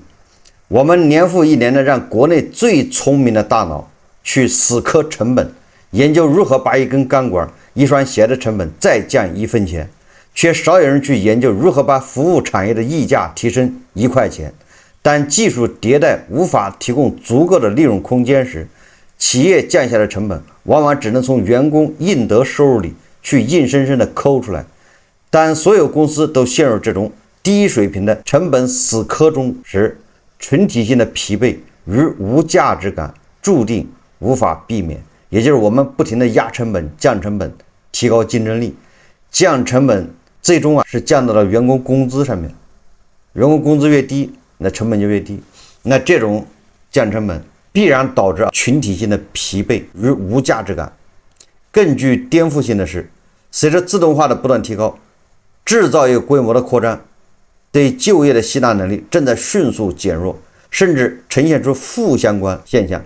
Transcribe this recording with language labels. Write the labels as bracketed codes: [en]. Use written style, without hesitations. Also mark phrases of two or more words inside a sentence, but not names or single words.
[zh] 我們年復一年的讓國內最聰明的大腦去死磕成本，研究如何把一根鋼管、一雙鞋的成本再降1分錢，卻少有人去研究如何把服務產業的溢價提升1塊錢。當技術迭代無法提供足夠的利潤空間時，企業降下的成本往往只能從員工應得收入裡去硬生生的摳出來。当所有公司都陷入这種低水平的成本死磕中时，群体性的疲惫与无價值感注定無法避免。也就是我們不停的壓成本、降成本、提高競爭力，降成本最終是降到了員工工資上面。員工工資越低，那成本就越低。那這種降成本必然導致群體性的疲憊與無價值感。更具顛覆性的是，隨着自動化的不斷提高，製造業規模的擴張，對就業的吸納能力正在迅速減弱，甚至呈現出負相關現象。